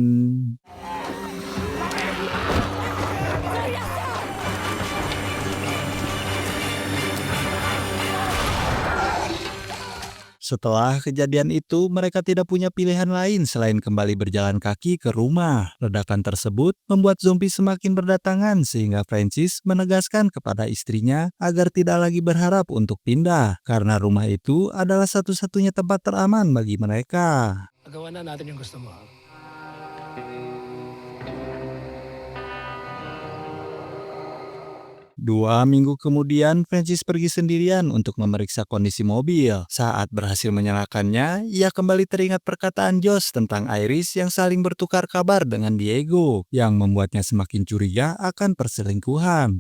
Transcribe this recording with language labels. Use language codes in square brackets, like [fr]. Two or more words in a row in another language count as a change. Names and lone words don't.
[id] Setelah kejadian itu, mereka tidak punya pilihan lain selain kembali berjalan kaki ke rumah. Ledakan tersebut membuat zombie semakin berdatangan sehingga Francis menegaskan kepada istrinya agar tidak lagi berharap untuk pindah, karena rumah itu adalah satu-satunya tempat teraman bagi mereka. [tl] Magawa na natin yung gusto mo. [id] 2 minggu kemudian, Francis pergi sendirian untuk memeriksa kondisi mobil. Saat berhasil menyalakannya, ia kembali teringat perkataan Josh tentang Iris yang saling bertukar kabar dengan Diego, yang membuatnya semakin curiga akan perselingkuhan.